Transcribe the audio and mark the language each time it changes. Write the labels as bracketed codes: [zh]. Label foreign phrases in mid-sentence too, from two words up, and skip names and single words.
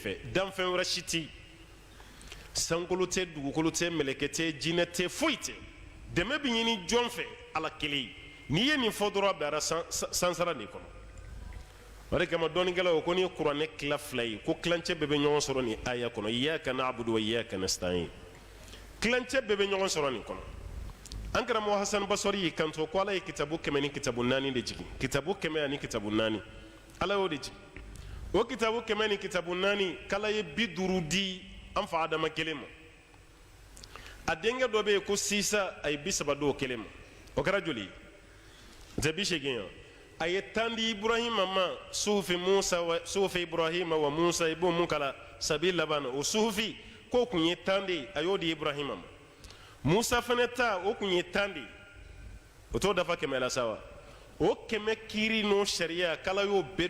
[bm] fɛ danfɛn wɛrɛ si tɛ sankolo tɛ dugukolo tɛ mɛlɛkɛ tɛ jinɛ tɛ foyi tɛ dɛmɛ bɛ ɲini jɔn fɛ ala kelen n'i ye nin fɔ dɔrɔn a bilara sansara de kɔnɔ o de kama dɔɔnikɛlaw ko ni ye kuranɛ tila fila ye ko tilancɛ bɛɛ bɛ ɲɔgɔn sɔrɔ nin aya kɔnɔ [ar] إياك نعبد وإياك نستعين [bm] tilancɛ bɛɛ bɛ ɲɔgɔn sɔrɔ nin kɔnɔ an karamɔgɔ Hasan Basɔri y'i kanto ko ala ye kitabu 100 ni kitabu 4 de jigin kitabu 100 ani kitabu 4 ala y'o de jigin o kitabu 100 ni kitabu 4 k'ala ye 50 di an fa adama kelen ma a denkɛ dɔ bɛ yen ko Sisa a ye 30 di o kelen ma o kɛra joli ye o tɛ 80 ye a ye 10 di Ibrahima ma suhufi Ibrahima wa Musa i b'o mun kala sabi laban o suhufi k'o kun ye 10 de ye a y'o di Ibrahima ma Musa fana ta o kun ye 10 de ye o t'o dafa 100 la sa wa o 100 kiiri n'o sariya k'ala y'o bɛɛ